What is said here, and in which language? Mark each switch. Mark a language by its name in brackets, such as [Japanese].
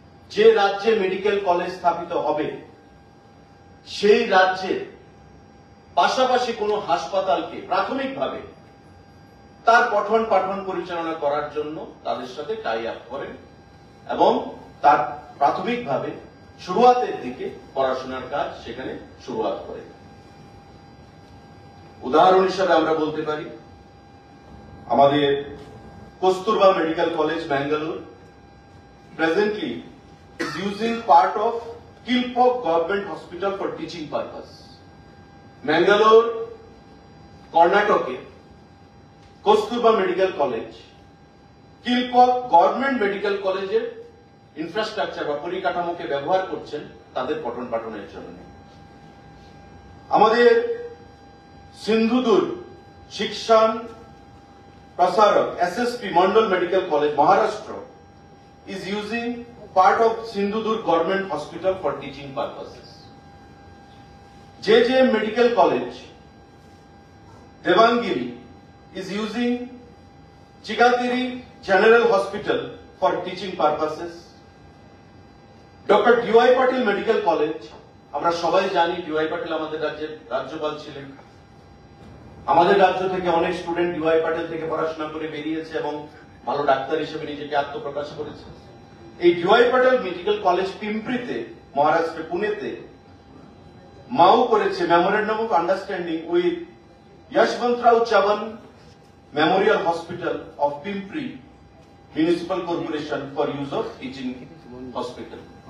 [Bangla] যে রাজ্যে medical college স্থাপিত হবে সেই রাজ্যের পাশাপাশি কোনো হাসপাতালকে প্রাথমিকভাবে তার পঠন পাঠন পরিচালনা করার জন্য তাদের সাথে টাই আপ করেন এবং তার প্রাথমিকভাবে শুরুয়াতের দিকে পড়াশোনার কাজ সেখানে শুরুয়াত করেন। উদাহরণ হিসাবে আমরা বলতে পারি আমাদের Kasturba medical college Bangalore [English] presently is using part of Kilpok Government Hospital for teaching purpose. [Bangla] Mangalore, Karnataka, Kasturba medical college কিলপক government medical কলেজের ইনফ্রাস্ট্রাকচার বা পরিকাঠামোকে ব্যবহার করছেন তাদের পঠন পাঠনের জন্য। আমাদের সিন্ধুদুর্গ শিক্ষণ প্রসারক SSP Mondal medical college Maharashtra [English] is using part of Sindhudurg Government Hospital for teaching purposes. JJM Medical College, Devangiri, is using Chigatiri General Hospital for teaching purposes. Dr. D.Y. [Bangla] Patil Medical College, আমরা সবাই জানি D.Y. Patil আমাদের রাজ্যের রাজ্যপাল ছিলেন। আমাদের রাজ্য থেকে অনেক স্টুডেন্ট D.Y. Patil থেকে পড়াশোনা করে বেরিয়েছে এবং ভালো ডাক্তার হিসেবে নিজেকে আত্মপ্রকাশ করেছে। এই D.Y. [English] Patil [Bangla] medical college পিম্পরিতে, Maharashtra পুনেতে মাও করেছে [English] Memorandum of understanding with Yashwantrao Chavan memorial hospital of Pimpri municipal corporation for use of teaching hospital.